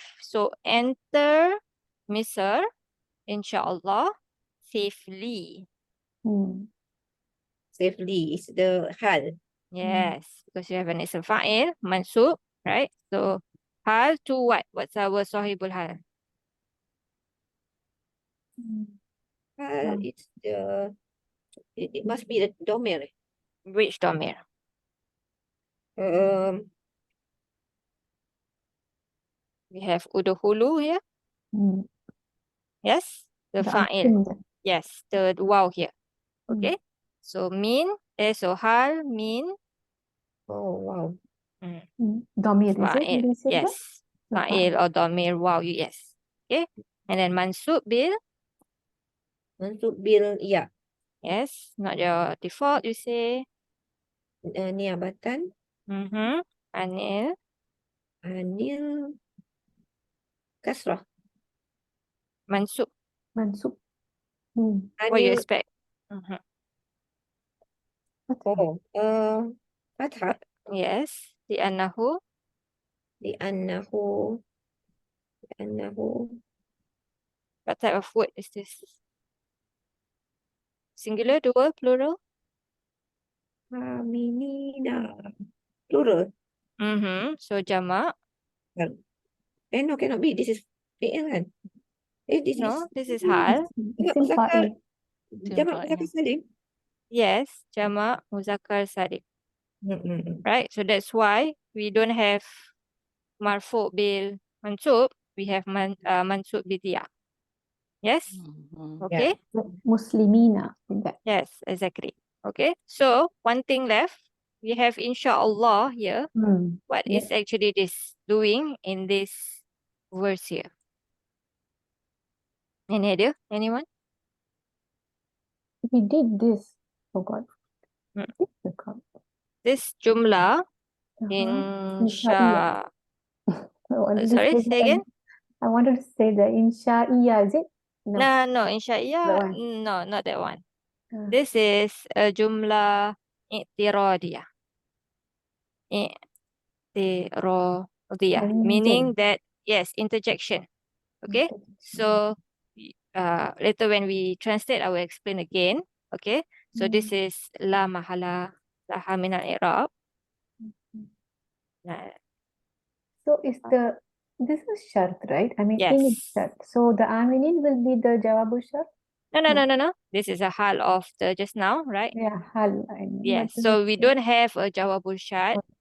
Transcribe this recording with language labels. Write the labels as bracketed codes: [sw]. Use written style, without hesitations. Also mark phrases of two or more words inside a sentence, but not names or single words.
[en] So enter Misr, inshallah, safely. Safely is the hal. Yes, because you have an [ar] اسم فاعل, [en] mansub, right? So hal to what? What's our [ar] صاحب الحال? [en] Hal is the, it must be the domir. Which domir? We have udhulu here. Yes, the fa'il. Yes, the waw here. Okay. So min, so hal, min, Oh, wow. Domir, is it? fa'il. Did you say that? Yes, fa'il or domir, waw, yes. Okay. And then [ar] منصوب بال, منصوب بالياء. [en] yes, not your default, you say. Niabatan. Mm-hmm. Anil, [ar] عن الكسرة. [en] mansub. Mansub. What you Anil. expect? Mm-hmm. Oh, fathah. Yes, li'annahu, Li'annahu. what type of word is this? Singular, dual, plural? Aminina. Plural. Mm-hmm. So jama'. No, cannot be. This is [ar] فعل كان? [en] This is No, this is hal. [ar] اسم فاعل. جمع مذكر سالم. [en] Yes, [ar] جمع مذكر سالم. [en] Mm-mm. Right? So that's why we don't have [ar] مرفوع بالمنصوب. [en] We have [ar] منصوب بالياء. [en] Yes? Hmm. Okay? Muslimina. With that. Yes, exactly. Okay? So, one thing left. We have insha'Allah here. What is actually this doing in this verse here? Any idea? Anyone? We did this. Oh God. This jumla Insha'iyya. insha. I wanted to Sorry, say say that. again? I wanted to say that insha'iyya, is it? No. No, That insha'iyya. one. No, not that one. This is a [ar] جملة اعتراضية. [en] I'tiradiyah. Meaning that, yes, interjection. Okay? So, later when we translate, I will explain again. Okay? So, this is [ar] لا محل لها من الإعراب. [en] So is this is shart, right? I mean, in Yes. shart. So the aminin will be the [ar] جواب الشرط? [en] No. This is a hal of the just now, right? Yeah, hal. I know. Yes. But So we don't have a [ar] جواب الشرط.